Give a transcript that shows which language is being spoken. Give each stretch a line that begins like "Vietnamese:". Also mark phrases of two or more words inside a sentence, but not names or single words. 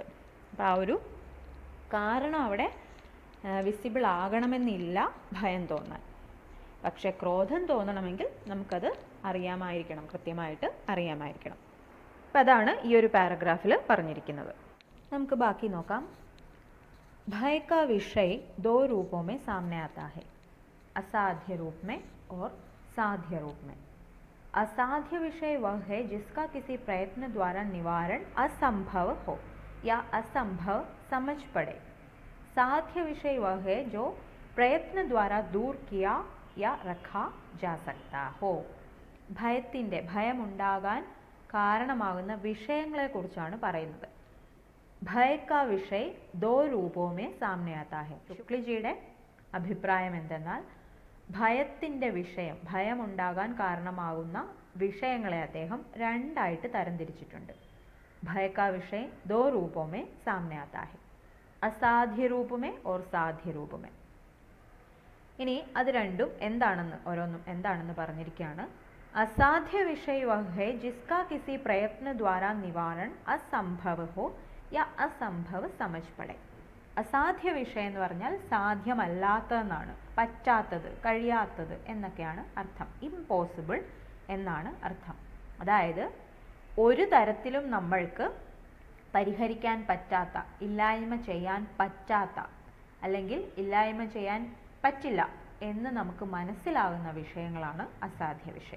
Malayalam: അപ്പോൾ ആ ഒരു കാരണം അവിടെ വിസിബിൾ ആകണമെന്നില്ല ഭയം തോന്നാൻ. പക്ഷേ ക്രോധം തോന്നണമെങ്കിൽ നമുക്കത് അറിയാമായിരിക്കണം, കൃത്യമായിട്ട് അറിയാമായിരിക്കണം. അപ്പം അതാണ് ഈ ഒരു പാരഗ്രാഫിൽ പറഞ്ഞിരിക്കുന്നത്. നമുക്ക് ബാക്കി നോക്കാം.
Hindi: भय का विषय 2 रूपों में सामने आता है, असाध्य रूप में और साध्य रूप में. असाध्य विषय वह है जिसका किसी प्रयत्न द्वारा निवारण असंभव हो या असंभव समझ पड़े. साध्य विषय वह है जो प्रयत्न द्वारा दूर किया या रखा जा सकता हो.
Malayalam: ഭയമുണ്ടാകാൻ കാരണമാകുന്ന വിഷയങ്ങളെക്കുറിച്ചാണ് പറയുന്നത്.
Hindi: भय का विषय 2 रूपों में सामने आता है.
Malayalam: ശുക്ലജിയുടെ അഭിപ്രായം എന്തെന്നാൽ ഭയത്തിൻ്റെ വിഷയം, ഭയമുണ്ടാകാൻ കാരണമാകുന്ന വിഷയങ്ങളെ അദ്ദേഹം 2ആയിട്ട് തരംതിരിച്ചിട്ടുണ്ട്.
Hindi: भय का विषय 2 रूपों में सामने आता है, അസാധ്യ रूप में और സാധ്യ रूप में.
Malayalam: ഇനി അത് രണ്ടും ഓരോന്നും എന്താണെന്ന് പറഞ്ഞിരിക്കുകയാണ്.
Hindi: असाध्य विषय वह है जिसका किसी प्रयत्न द्वारा निवारण असंभव हो या असंभव समझ पड़े.
Malayalam: അസാധ്യ വിഷയം എന്ന് പറഞ്ഞാൽ സാധ്യമല്ലാത്തതെന്നാണ്, പറ്റാത്തത്, കഴിയാത്തത് എന്നൊക്കെയാണ് അർത്ഥം. ഇംപോസിബിൾ എന്നാണ് അർത്ഥം. അതായത് ഒരു തരത്തിലും നമ്മൾക്ക് പരിഹരിക്കാൻ പറ്റാത്ത, ഇല്ലായ്മ ചെയ്യാൻ പറ്റാത്ത, അല്ലെങ്കിൽ ഇല്ലായ്മ ചെയ്യാൻ പറ്റില്ല എന്ന് നമുക്ക് മനസ്സിലാകുന്ന വിഷയങ്ങളാണ് അസാധ്യ വിഷയം.